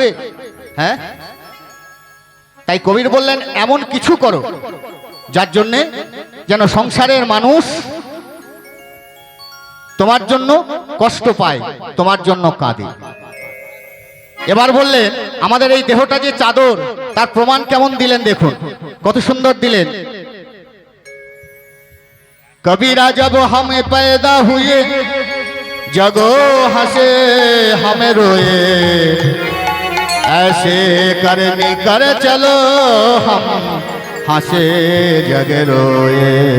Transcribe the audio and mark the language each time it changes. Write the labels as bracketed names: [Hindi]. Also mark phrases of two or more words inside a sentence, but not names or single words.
[Bangla] হ্যাঁ, তাই কবির বললেন এমন কিছু করো যার জন্যে যেন সংসারের মানুষ তোমার জন্য কষ্ট পায়, তোমার জন্য কাঁদে। এবার বললেন আমাদের এই দেহটা যে চাদর, তার প্রমাণ কেমন দিলেন দেখুন, কত সুন্দর দিলেন। [Hindi] कबीरा जब हम पैदा हुए जगो हंसे हम रोए, ऐसे करनी कर चलो हम हंसे जग रोए।